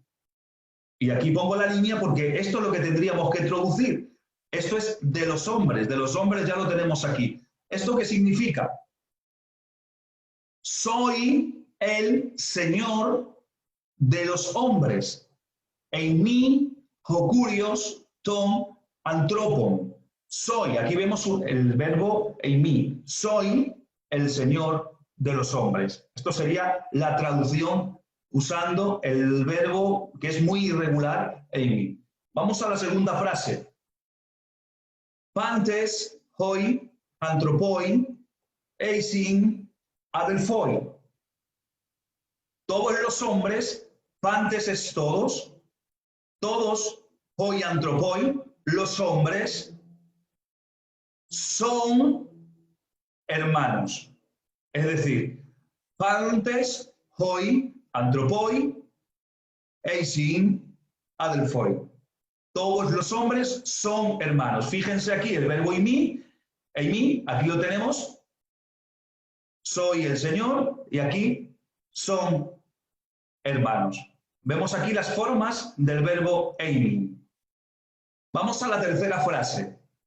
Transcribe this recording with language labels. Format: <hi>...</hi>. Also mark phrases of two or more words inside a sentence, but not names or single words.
<es>Y aquí pongo la línea porque esto es lo que tendríamos que traducir. Esto es de los hombres ya lo tenemos aquí. ¿Esto qué significa? Soy el Señor de los hombres.</es> <el>εἰμὶ ὁ κύριος τῶν ἀνθρώπων.</el> <es>Soy, aquí vemos el verbo eimi. Soy el Señor de los hombres. Esto sería la traducción usando el verbo que es muy irregular, eimi. Vamos a la segunda frase.</es> <el>πάντες οἱ ἄνθρωποι εἰσὶν ἀδελφοί.</el> <es>Todos los hombres, pantes es todos,</es> <el>οἱ ἄνθρωποι,</el> <es>los hombres son hermanos. Es decir,</es> <el>πάντες οἱ ἄνθρωποι εἰσὶν ἀδελφοί.</el> <es>todos los hombres son hermanos. Fíjense aquí el verbo eimi, aquí lo tenemos, soy el Señor, y aquí son hermanos. Vemos aquí las formas del verbo eimi. Vamos a la tercera frase.</es>